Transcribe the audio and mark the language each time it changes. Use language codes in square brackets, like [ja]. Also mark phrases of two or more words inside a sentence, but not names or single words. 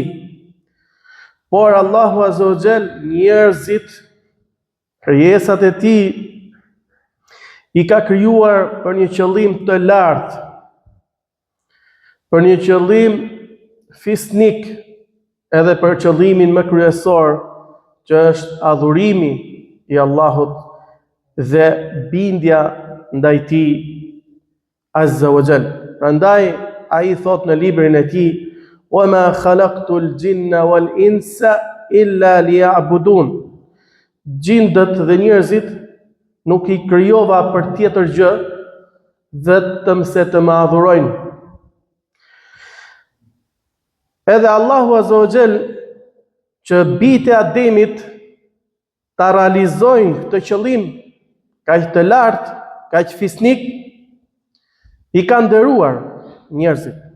[sq] Por Allahu [ar] عز وجل [sq] njerëzit, krijesat e tij i ka krijuar për një qëllim të lartë, për një qëllim fisnik, edhe për qëllimin më kryesor, që është adhurimi i Allahut dhe bindja ndaj tij [ar] عز وجل. [sq] Prandaj ai thot në librin e tij: [ar] "وما خلقت الجن والإنس إلا ليعبدون." [sq] Gjindët dhe njerëzit nuk i krijova për tjetër gjë, vetëm se të më adhurojnë. Edhe Allahu [ar] عز وجل [sq] që bijtë e Ademit ta realizojnë këtë qëllim kaq të lartë, kaq fisnik, i ka nderuar njerëzit.